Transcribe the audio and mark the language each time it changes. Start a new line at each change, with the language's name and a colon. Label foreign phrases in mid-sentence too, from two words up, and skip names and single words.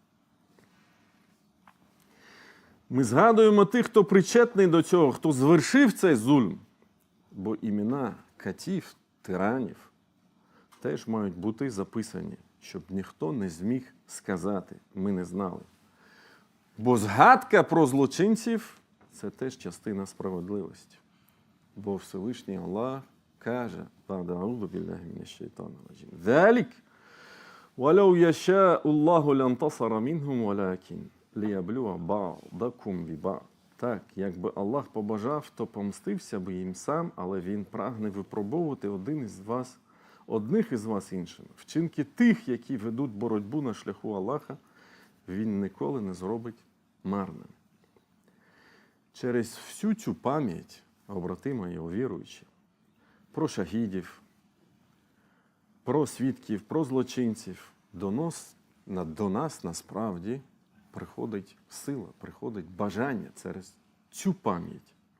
Ukrainian: Ми згадуємо тих, хто причетний до цього, хто звершив цей зульм, бо імена катів, тиранів теж мають бути записані, щоб ніхто не зміг сказати, ми не знали. Бо згадка про злочинців – це теж частина справедливості. Бо Всевишній Аллах каже,
Arabic: أعوذ بالله من الشيطان الرجيم ذلك, ولو يشاء الله لانتصر منهم ولكن ليبلو بعضكم ببعض».
Ukrainian: Так, якби Аллах побажав, то помстився би їм сам, але Він прагне випробовувати одних із вас іншими. Вчинки тих, які ведуть боротьбу на шляху Аллаха, Він ніколи не зробить марним. Через всю цю пам'ять, побратими і віруючі, про шахідів, про свідків, про злочинців, до нас насправді приходить сила, приходить бажання через цю пам'ять.